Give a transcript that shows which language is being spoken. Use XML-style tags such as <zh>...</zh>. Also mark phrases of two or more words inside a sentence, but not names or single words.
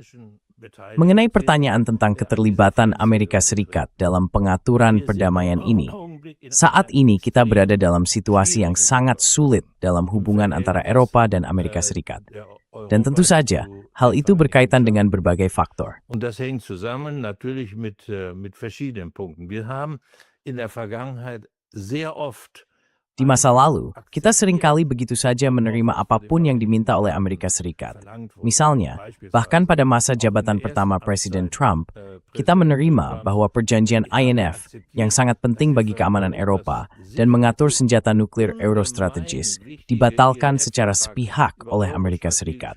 <id>Mengenai pertanyaan tentang keterlibatan Amerika Serikat dalam pengaturan perdamaian ini, saat ini kita berada dalam situasi yang sangat sulit dalam hubungan antara Eropa dan Amerika Serikat. Dan tentu saja, hal itu berkaitan dengan berbagai faktor.</id> <de>Und das hängt zusammen natürlich mit verschiedenen Punkten. Wir haben in der Vergangenheit sehr oft</de> <id>Di masa lalu, kita seringkali begitu saja menerima apapun yang diminta oleh Amerika Serikat. Misalnya, bahkan pada masa jabatan pertama Presiden Trump, kita menerima bahwa perjanjian INF yang sangat penting bagi keamanan Eropa dan mengatur senjata nuklir eurostrategis dibatalkan secara sepihak oleh Amerika Serikat.</id>